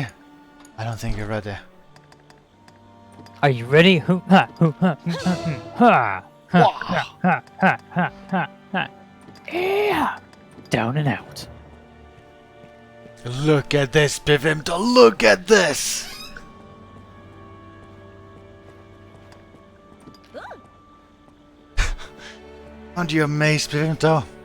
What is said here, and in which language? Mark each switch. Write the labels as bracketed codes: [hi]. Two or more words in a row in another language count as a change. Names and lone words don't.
[en] I don't think you're ready. Are you ready? Hoo ha hoo ha hoo ha hoo ha ha ha ha ha ha ha. Yeah. Down and out. Look at this, Pivimto, look at this! Aren't you amazed, Pivimto?